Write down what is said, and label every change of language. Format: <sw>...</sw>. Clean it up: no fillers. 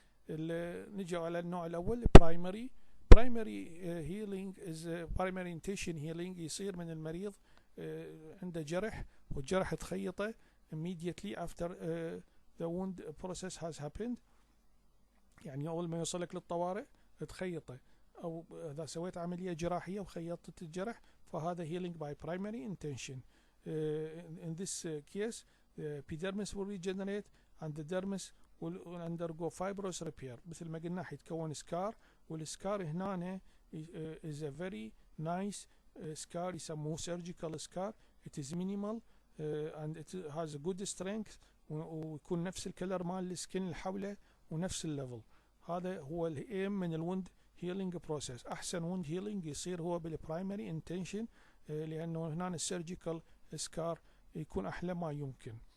<ar>نجي على النوع الاول</ar> <en>primary healing is primary intention healing،</en> <ar>يصير من المريض عنده جرح والجرح تخيطه</ar> <en>immediately after the wound process has happened،</en> <ar>يعني أول ما يوصلك للطوارئ تخيطه، أو إذا سويت عملية جراحية وخيطت الجرح فهذا</ar> <en>healing by primary intention. In this case the epidermis will regenerate and the dermis will undergo fibrous repair.</en> <ar>مثل ما قلنا حيتكون سكار، والسكار هنا</ar> <en>is a very nice scar</en> <ar>يسموه surgical scar.</ar> <en>It is minimal and it has a good strength</en> <ar>ويكون نفس الكلر مال السكن اللي حوله ونفس الليفل. هذا هو الايم من الوند هيلينج بروسيس. احسن وند هيلينج يصير هو بالبرايمري انتنشن لانه هنا السيرجيكال سكار يكون احلى ما يمكن.</ar>